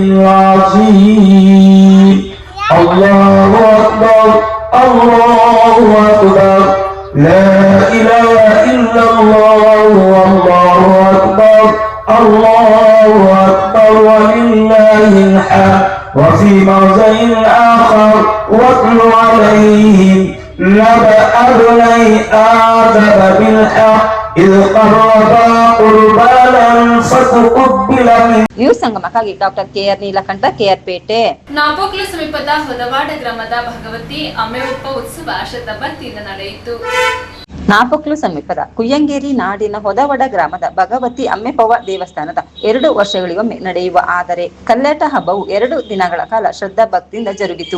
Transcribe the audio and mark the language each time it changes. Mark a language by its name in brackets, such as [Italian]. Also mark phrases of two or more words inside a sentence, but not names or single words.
[Arabic] عظيم الله أكبر الله أكبر لا إله إلا الله والله أكبر الله أكبر ولله الحمد وفي موضع آخر واتل عليهم نبأ ابني آدم بالحق إذ قربا قربانا فتقبل من [Kannada] ನ್ಯೂಸ್ ಸಂಗಮಕ್ಕಾಗಿ ಡಾಕ್ಟರ್ ಕೆಆರ್ ನೀಲಕಂಠ, ಕೆಆರ್ ಪೇಟೆ. ನಾಪೋಕ್ಲು ಸಮೀಪದ ಹೊದವಾಡ ಗ್ರಾಮದ ಭಗವತಿ ಅಮ್ಮೆಯಪ್ಪ ಉತ್ಸವ ಶ್ರದ್ಧಾಭಕ್ತಿಯಿಂದ ನಡೆಯಿತು. ನಾಪೊಕ್ಲು ಸಮೀಪದ ಕುಯ್ಯಂಗೇರಿ ನಾಡಿನ ಹೊದವಡ ಗ್ರಾಮದ ಭಗವತಿ ಅಮ್ಮೆಪವ್ವ ದೇವಸ್ಥಾನದ 2 ವರ್ಷಗಳಿಗೊಮ್ಮೆ ನಡೆಯುವ ಆದರೆ ಕಲ್ಯಾಟ ಹಬ್ಬವು 2 ದಿನಗಳ ಕಾಲ ಶ್ರದ್ಧಾ ಭಕ್ತಿಯಿಂದ ಜರುಗಿತು.